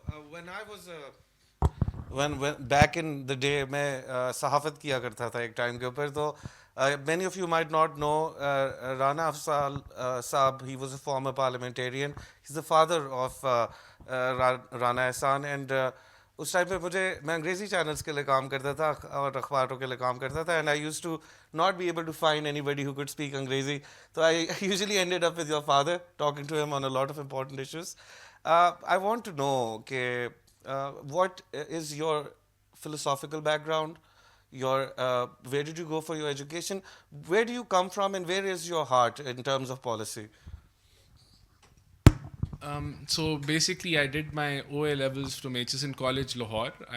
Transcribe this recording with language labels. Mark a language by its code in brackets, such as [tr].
[en] when I was when back in the day [ur] میں صحافت کیا کرتا تھا ایک ٹائم کے اوپر, [en] تو many of you might not know Rana Afzal Saab. He was a former parliamentarian. He's the father of Rana Ehsan, and [ur] اس time پہ میں انگریزی چینلس کے لیے کام کرتا تھا [en] اور اخباروں کے لیے کام کرتا تھا, and I use to not be able to find anybody who could speak Angrezi. تو I usually ended up with your father talking to him on a lot of important issues. I want to know what is your philosophical background, where did you go for your education, where do you come from, and where is your heart in terms of policy? So basically I did my OA levels from HSN College Lahore.